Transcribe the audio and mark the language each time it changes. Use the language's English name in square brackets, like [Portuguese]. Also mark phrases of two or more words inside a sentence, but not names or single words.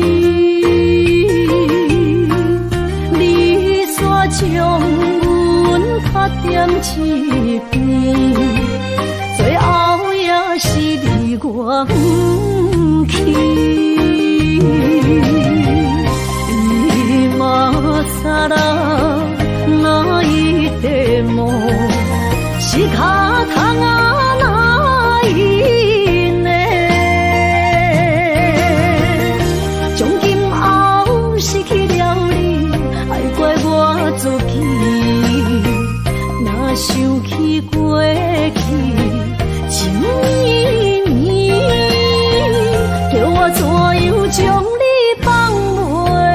[Min Nan Chinese] 你煞将阮较点一边，最后也是离我不去。 [Japanese] 今さら泣いても仕方がないね。 [Min Nan Chinese] 从今后失去了你，爱怪我自己。若想起过去情绵绵，叫我怎样将你放袂？